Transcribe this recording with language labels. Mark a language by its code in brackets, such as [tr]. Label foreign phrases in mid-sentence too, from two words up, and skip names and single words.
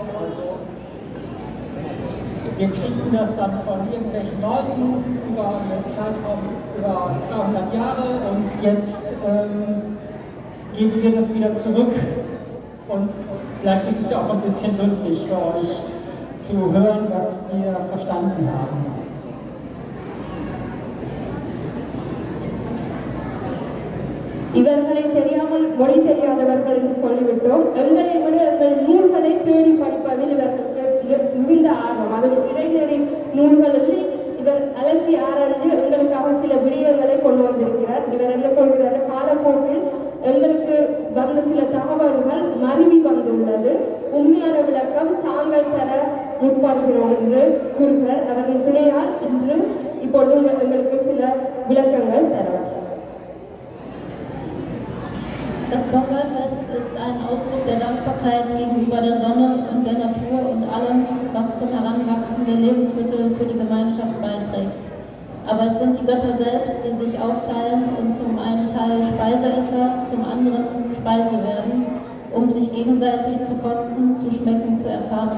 [de] Also wir kriegten das dann von irgendwelchen Leuten über einen Zeitraum über 200 Jahre und jetzt geben wir das wieder zurück. Und vielleicht ist es ja auch ein bisschen lustig für euch zu hören, was wir verstanden haben. [ta] இவர்களை தெரியாமல் மொழி தெரியாதவர்கள் என்று சொல்லிவிட்டோம். எங்களை விட எங்கள் நூல்களை தேடி படிப்பதில் இவர்களுக்கு மிகுந்த ஆர்வம். அது இளைஞரின் நூல்களில் இவர் அலசி ஆராய்ந்து எங்களுக்காக சில விடயங்களை கொண்டு வந்திருக்கிறார். இவர் என்ன சொல்கிறார், காலப்போக்கில் எங்களுக்கு வந்த சில தகவல்கள் மருவி வந்துள்ளது, உண்மையான விளக்கம் தாங்கள் தர முற்படுகிறோம் என்று கூறுகிறார். அவரின் துணையால் இப்பொழுது எங்களுக்கு சில விளக்கங்கள் தருவார். [de] Das Pongalfest ist ein Ausdruck der Dankbarkeit gegenüber der Sonne und der Natur und allem, was zum Heranwachsen der Lebensmittel für die Gemeinschaft beiträgt. Aber es sind die Götter selbst, die sich aufteilen und zum einen Teil Speiseesser, zum anderen Speise werden, um sich gegenseitig zu kosten, zu schmecken, zu erfahren.